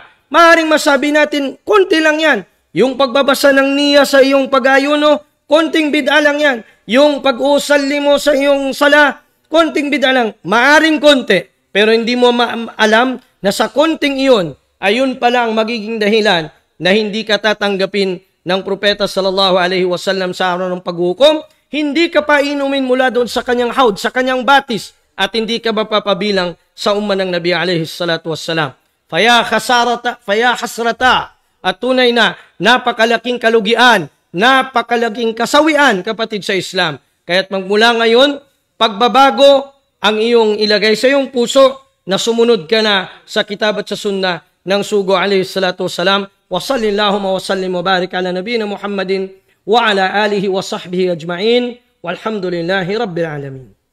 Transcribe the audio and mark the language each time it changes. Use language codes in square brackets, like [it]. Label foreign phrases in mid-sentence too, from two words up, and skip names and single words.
[tl] Maaring masabi natin, konti lang yan. Yung pagbabasa ng niya sa iyong pag-ayuno, konting bid'a lang yan. Yung pag-usalli mo sa iyong sala, konting bid'a lang. Maaring konti. Pero hindi mo alam na sa konting iyon, ayun pala ang magiging dahilan na hindi ka tatanggapin ng Propeta [ar] صلى الله عليه وسلم [tl] sa araw ng paghukom, hindi ka pa inumin mula doon sa kanyang haud, sa kanyang batis, at hindi ka mapapabilang sa umma ng Nabi [ar] عليه الصلاة والسلام. فيا حسرة, [tl] at tunay na napakalaking kalugian, napakalaking kasawian, kapatid sa Islam. Kaya't magmula ngayon, pagbabago ang iyong ilagay sa iyong puso na sumunod ka na sa kitab at sa sunnah ng sugo [ar] عليه الصلاة والسلام. وصلى الله وسلم وبارك على نبينا محمد وعلى آله وصحبه أجمعين والحمد لله رب العالمين.